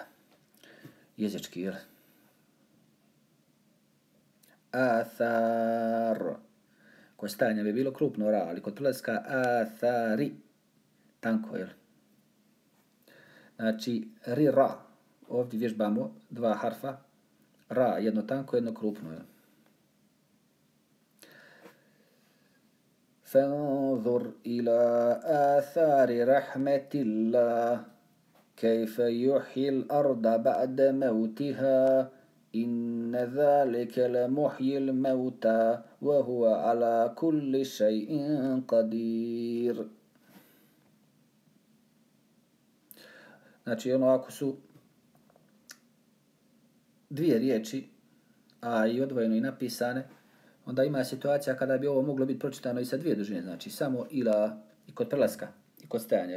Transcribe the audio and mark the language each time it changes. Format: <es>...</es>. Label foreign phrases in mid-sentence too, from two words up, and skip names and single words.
<bs>Jezički, jel? Athar. Kod stajanja bi bilo krupno ra, ali kod prelaska athari. Tanko, jel? Znači, ri, ra. Ovdje vježbamo dva harfa. Ra, jedno tanko, jedno krupno, jel?</bs> <ar>فانظر إلى آثار رحمة الله كيف يحيي الأرض بعد موتها إن ذلك لمحيي الموتى وهو على كل شيء قدير.</ar> <bs>Znači, ako su dvije riječi, a i odvojeno i napisane, onda ima situacija kada bi ovo moglo biti pročitano i sa dvije dužine, znači samo ila i kod prelaska i kod stajanja.</bs>